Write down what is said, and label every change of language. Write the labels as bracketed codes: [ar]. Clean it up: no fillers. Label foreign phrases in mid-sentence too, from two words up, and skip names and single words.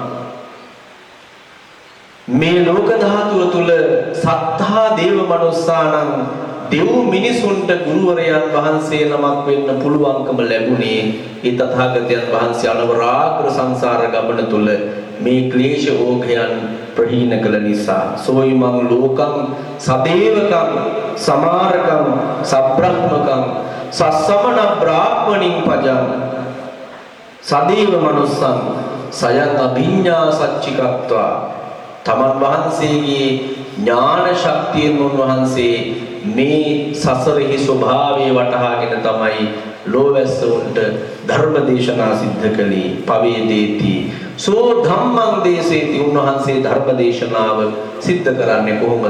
[si] මේ ලෝක ධාතුව තුල [pi] සත්තා දේව මනුස්සානං [si] දෙව් මිනිසුන්ට ගුරුවරයන් වහන්සේ නමක් වෙන්න පුළුවන්කම ලැබුණේ ඒ තථාගතයන් වහන්සේ අනවරාග්‍ර සංසාර ගමන තුල මේ ක්ලේශ ඕඝයන් ප්‍රහීන කළ නිසා. [pi] සෝයිමං ලෝකං සදේවකං සමාරකං සබ්‍රහ්මකං සස්සමන බ්‍රාහ්මණින් පජං සදේව මනුස්සං සයං අභිඤ්ඤා සච්චිකත්වා. [si] තමන් වහන්සේගේ ඥාන ශක්තියෙන් උන්වහන්සේ මේ සසරෙහි ස්වභාවය වටහාගෙන තමයි ලෝවැස්සුන්ට ධර්ම දේශනා සිද්ධ කළේ. [pi] පවේදේති සෝ ධම්මං දේසේති. [si] උන්වහන්සේ ධර්ම දේශනාව සිද්ධ කරන්නේ කොහොමද?